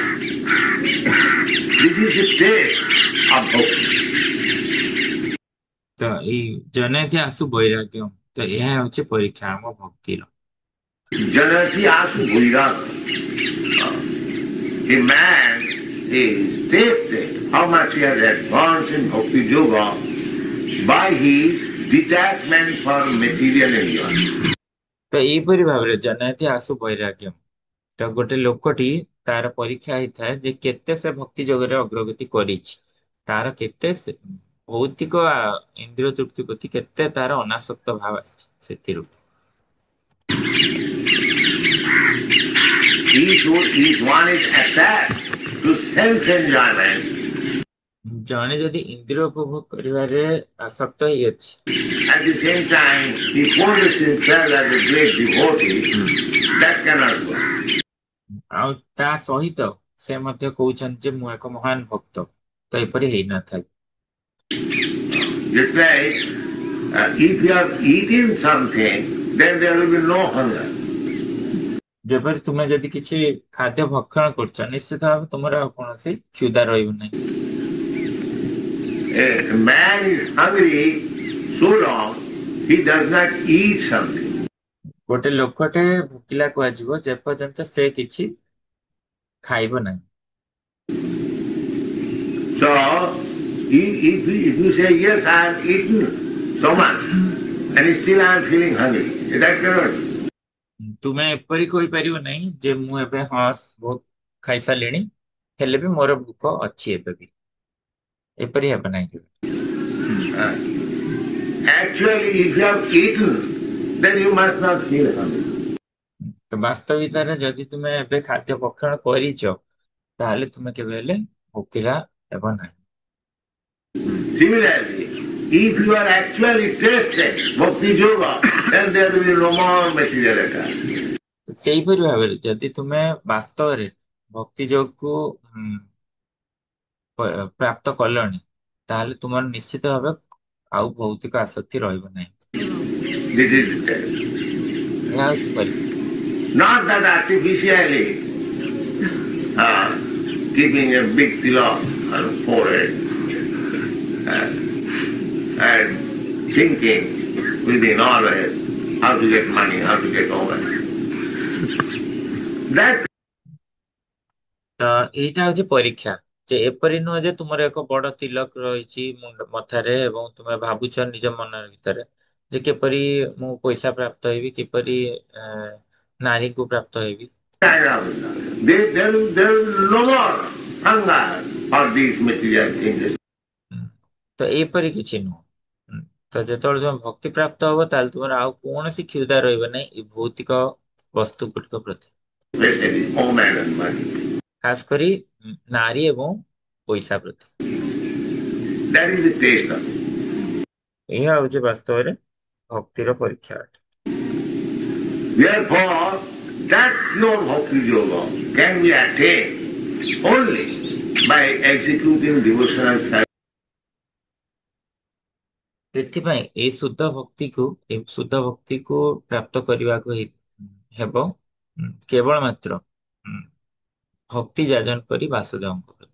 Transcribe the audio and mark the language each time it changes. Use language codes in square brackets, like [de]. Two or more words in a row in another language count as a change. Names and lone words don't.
[en] This is the test of bhakti. [or] ତ ଏଇ [sa] ଜନୟତି ଆସୁ ବୈରାଗ୍ୟ [or] ତ ଏହା ହେଉଛି ପରୀକ୍ଷା ଆମ ଭକ୍ତିର। [sa] Janayati Asu Bhuyas. [en] A man is tested how much he has advanced in bhakti yoga by his detachment from material enjoyment. [or] ତ ଏଇପରି ଭାବରେ [sa] ଜନୟତି ଆସୁ ବୈରାଗ୍ୟ [or] ତ ଗୋଟେ ଲୋକଟି ତାର ପରୀକ୍ଷା ହେଇଥାଏ ଯେ କେତେ ସେ ଭକ୍ତି ଯୋଗରେ ଅଗ୍ରଗତି କରିଛି, ତାର କେତେ ଭୌତିକ ଇନ୍ଦ୍ରିୟ ତୃପ୍ତି ପ୍ରତି କେତେ ତାର ଅନାସକ୍ତ ଭାବ ଆସିଛି ସେଥିରୁ। [en] If one is attached to self-enjoyment, [or] ଜଣେ ଯଦି ଇନ୍ଦ୍ରିୟ ଉପଭୋଗ କରିବାରେ ଆସକ୍ତ ହେଇଅଛି [en] at the same time he poses himself as a great devotee, that cannot go. [or] ଆଉ ତା ସହିତ ସେ ମଧ୍ୟ କହୁଛନ୍ତି ଯେ ମୁଁ ଏକ ମହାନ ଭକ୍ତ, ତ ଏପରି ହେଇନଥାଏ। [en] Just like if you have eaten something, then there will be no hunger. [or] ଯେପରି ତୁମେ ଯଦି କିଛି ଖାଦ୍ୟ ଭକ୍ଷଣ କରୁଛ ନିଶ୍ଚିତ ଭାବେ ତୁମର ଆଉ କୌଣସି କ୍ଷୁଧା ରହିବ ନାହିଁ। [en] A man is hungry so long he does not eat something. [or] ଗୋଟେ ଲୋକଟେ ଭୋକିଲା କୁହାଯିବ ଯେପର୍ଯ୍ୟନ୍ତ ସେ କିଛି ଖାଇବ ନାହିଁ। [en] So if you say yes, I have eaten so much and still I am feeling hungry, that cannot. [or] ତୁମେ ଏପରି କହିପାରିବ ନାହିଁ ଯେ ମୁଁ ଏବେ ହଁ ବହୁତ ଖାଇସାରିଲିଣି ହେଲେ ବି ମୋର ଭୋକ ଅଛି ଏବେ ବି, ଏପରି ହେବ ନାହିଁ କେବେ। [en] Actually, if you have eaten, then you must not feel hungry. [or] ତ ବାସ୍ତବିକତାରେ ଯଦି ତୁମେ ଏବେ ଖାଦ୍ୟ ଭକ୍ଷଣ କରିଛ ତାହେଲେ ତୁମେ କେବେ ହେଲେ ଭୋକିଲା ହେବ ନାହିଁ। [en] Similarly, if you are actually tested bhakti yoga, then there will be no more material attachment. [or] ସେଇପରି ଭାବରେ ଯଦି ତୁମେ ବାସ୍ତବରେ ଭକ୍ତି ଯୋଗକୁ ପ୍ରାପ୍ତ କଲଣି ତାହେଲେ ତୁମର ନିଶ୍ଚିତ ଭାବେ ଆଉ ଭୌତିକ ଆସକ୍ତି ରହିବ ନାହିଁ। [en] This is the test. [or] ଏହା ହେଉଛି ପରୀକ୍ଷା। [en] Not that artificially keeping a big tilak on the forehead and thinking within always how to get money, how to get over. That [or] ତ ଏଇଟା ହଉଛି ପରୀକ୍ଷା ଯେ ଏପରି ନୁହଁ ଯେ ତୁମର ଏକ ବଡ ତିଲକ ରହିଛି ମୁଣ୍ଡ ମଥାରେ ଏବଂ ତୁମେ ଭାବୁଛ ନିଜ ମନ ଭିତରେ ଯେ କିପରି ମୁଁ ପଇସା ପ୍ରାପ୍ତ ହେବି, କିପରି ନାରୀକୁ ପ୍ରାପ୍ତ ହେବି। [en] there will be no more hunger for these material things. [or] ତ ଏପରି କିଛି ନୁହଁ। ତ ଯେତେବେଳେ ତୁମେ ଭକ୍ତି ପ୍ରାପ୍ତ ହବ ତାହେଲେ ତୁମର ଆଉ କୌଣସି କ୍ଷୁଧା ରହିବ ନାହିଁ ଏ ଭୌତିକ ବସ୍ତୁ ଗୁଡ଼ିକ ପ୍ରତି, [en] Especially woman and money. [or] ଖାସ କରି ନାରୀ ଏବଂ ପଇସା ପ୍ରତି। [en] That is the taste of it. [or] ଏହା ହଉଛି ବାସ୍ତବରେ ଭକ୍ତିର ପରୀକ୍ଷା ଅଟେ। [en] Therefore, that pure bhakti yoga can be attained only by executing devotional service. [or] ସେଥିପାଇଁ ଏଇ ଶୁଦ୍ଧ ଭକ୍ତିକୁ ପ୍ରାପ୍ତ କରିବାକୁ ହେବ କେବଳ ମାତ୍ର ଭକ୍ତି ଯାଜନ କରି ବାସୁଦେବଙ୍କ ପ୍ରତି।